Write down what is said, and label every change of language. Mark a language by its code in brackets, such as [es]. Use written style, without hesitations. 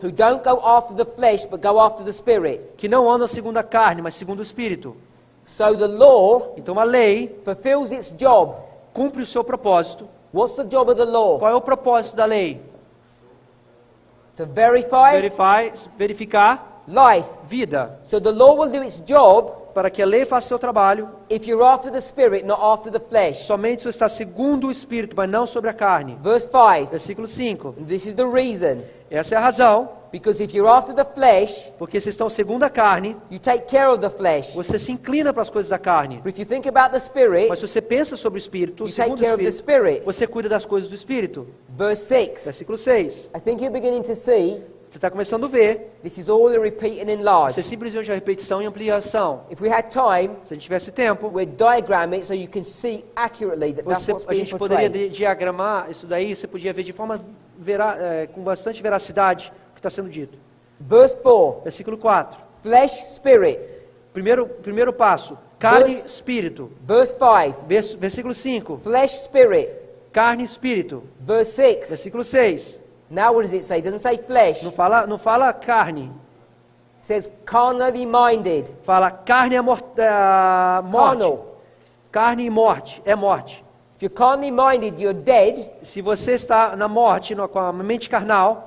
[en] who don't go after the flesh, but go after the Spirit. [pt] que não andam segundo a carne, mas segundo o Espírito. [en] So the law [pt] Então a lei [en] fulfills its job. [pt] cumpre o seu propósito. [en] What's the job of the law? [pt] Qual é o propósito da lei? [en] To verify [pt] Verificar [en] life. [pt] vida. [en] So the law will do its job [pt] Para que a lei faça o seu trabalho, [en] if you're after the Spirit, not after the flesh. [pt] somente se você está segundo o Espírito, mas não sobre a carne. [en] Verse 5. [pt] Versículo 5. [en] And this is the reason. [pt] Essa é a razão, [en] Because if you're after the flesh, [pt] porque vocês estão segundo a carne, [en] you take care of the flesh. [pt] você se inclina para as coisas da carne. [en] But if you think about the Spirit, [pt] Mas se você pensa sobre o Espírito, [en] you take [pt] segundo o [en] care of the [pt] Espírito, [en] Spirit. [pt] você cuida das coisas do Espírito. [en] Verse 6. [pt] Versículo 6. [en] I think you're beginning to see [pt] Você está começando a ver, [en] this is all a repeat and enlarge. [pt] isso é simplesmente uma repetição e ampliação. [en] If we had time, [pt] Se a gente tivesse tempo, [en] we'd diagram it so you can see accurately that that's what's [pt] a [en] being [pt] gente poderia [en] portrayed. [pt] diagramar isso daí, você podia ver de forma com bastante veracidade o que está sendo dito. [en] Verse 4. [pt] Versículo 4. [en] Flesh, spirit. [pt] Primeiro passo, carne e [en] Verse- [pt] espírito. [en] Verse 5. [pt] Versículo 5, [en] Flesh, spirit. [pt] carne e espírito. [en] Verse 6. [pt] Versículo 6, [en] Now what does it say? It doesn't say flesh. [pt] não fala carne, [en] It says carnally minded. [pt] fala carne é morte. [en] Carnal. [pt] Carne e morte, é morte. [en] If If you're carnally minded, you're dead, [pt] Se você está na morte, com a mente carnal,